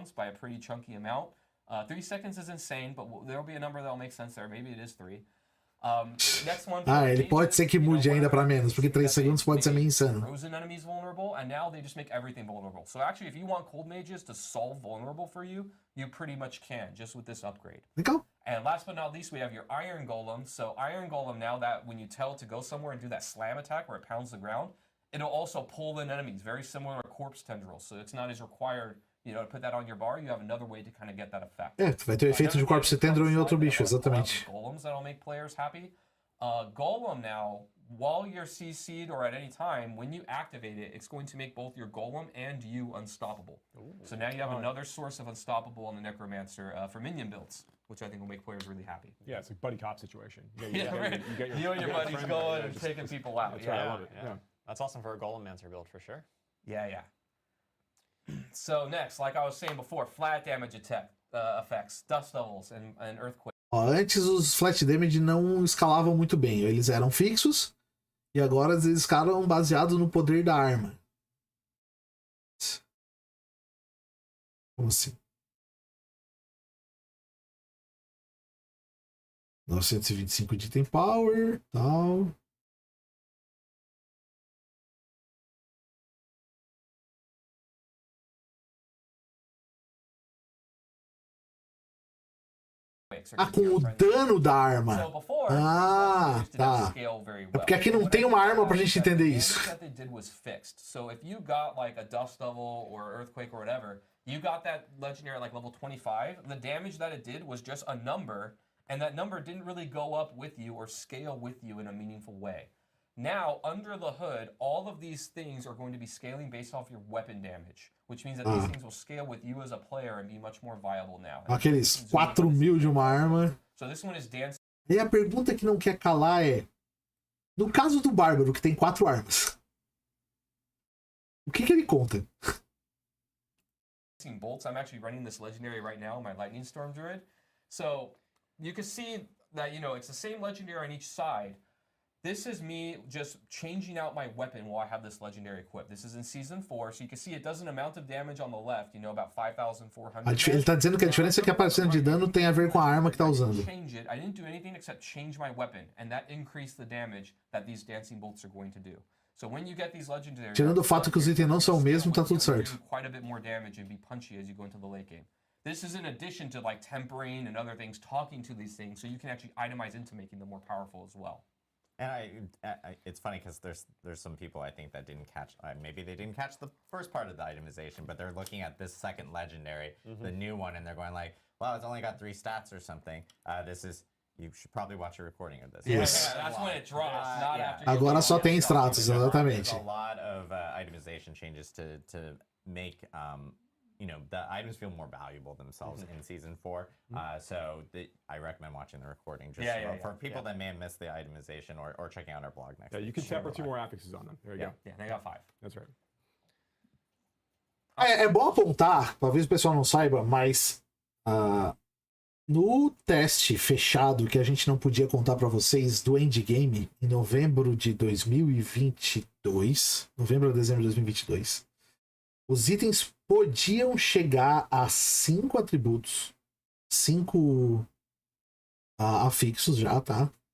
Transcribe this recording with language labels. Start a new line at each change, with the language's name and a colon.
English: 3 seconds is insane, but there'll be a number that'll make sense there. Maybe it is 3.
Portuguese: Ele pode ser que mude ainda pra menos, porque 3 segundos pode ser meio insano.
English: Frozen enemies vulnerable, and now they just make everything vulnerable. So actually, if you want cold mages to solve vulnerable for you, you pretty much can, just with this upgrade.
Portuguese: Legal.
English: And last but not least, we have your Iron Golem. So Iron Golem, now that when you tell it to go somewhere and do that slam attack where it pounds the ground, it'll also pull in enemies, very similar to Corpse Tendrils. So it's not as required, you know, to put that on your bar. You have another way to kind of get that effect.
Portuguese: Tu vai ter o efeito de Corpse Tendril em outro bicho, exatamente.
English: Golems that'll make players happy. Golem now, while you're CC'd or at any time, when you activate it, it's going to make both your Golem and you unstoppable. Ooh, so now you have another source of unstoppable on the Necromancer for minion builds, which I think will make players really happy. Yeah, it's a buddy cop situation. You and your buddies going and taking people out. That's right, I love it. Yeah. That's awesome for a Golemancer build for sure. Yeah. So next, like I was saying before, flat damage effects, dust levels, and earthquake.
Portuguese: Antes os flat damage não escalavam muito bem, eles eram fixos e agora eles escalam baseados no poder da arma. Como assim? 925 de item power, tal. Ah, com o dano da arma. Ah, tá. É porque aqui não tem uma arma pra gente entender isso.
English: So if you got like a dust level or earthquake or whatever, you got that legendary like level 25, the damage that it did was just a number, and that number didn't really go up with you or scale with you in a meaningful way. Now, under the hood, all of these things are going to be scaling based off your weapon damage, which means that these things will scale with you as a player and be much more viable now.
Portuguese: Aqueles 4.000 de uma arma.
English: So this one is dancing.
Portuguese: E a pergunta que não quer calar é: no caso do Bárbaro, que tem 4 armas, o que ele conta?
English: Bolts. I'm actually running this legendary right now, my Lightning Storm Druid. So you can see that, you know, it's the same legendary on each side. This is me just changing out my weapon while I have this legendary equipped. This is in Season 4, so you can see it does an amount of damage on the left, you know, about 5,400.
Portuguese: Ele tá dizendo que a diferença é que a aparecendo de dano tem a ver com a arma que tá usando.
English: I didn't do anything except change my weapon, and that increased the damage that these dancing bolts are going to do. So when you get these legendary,
Portuguese: tirando o fato que os itens não são o mesmo, tá tudo certo.
English: Quite a bit more damage and be punchy as you go into the late game. This is in addition to like tempering and other things, talking to these things, so you can actually itemize into making them more powerful as well. And it's funny because there's some people I think that didn't catch, maybe they didn't catch the first part of the itemization, but they're looking at this second legendary, the new one, and they're going like, well, it's only got 3 stats or something. You should probably watch a recording of this. Yes. Yeah, that's when it drops, not after.
Portuguese: Agora só tem status, exatamente.
English: There's a lot of itemization changes to make you know, the items feel more valuable themselves in Season 4. So I recommend watching the recording just for people that may have missed the itemization or checking out our blog next week. You can tap for 2 more affixes on them. There you go. Yeah, they got 5. That's right.
Portuguese: É bom apontar, talvez o pessoal não saiba, mas no teste fechado que a gente não podia contar para vocês do endgame, em novembro de 2022, novembro a dezembro de 2022, os itens podiam chegar a 5 atributos, 5 afixos já, tá?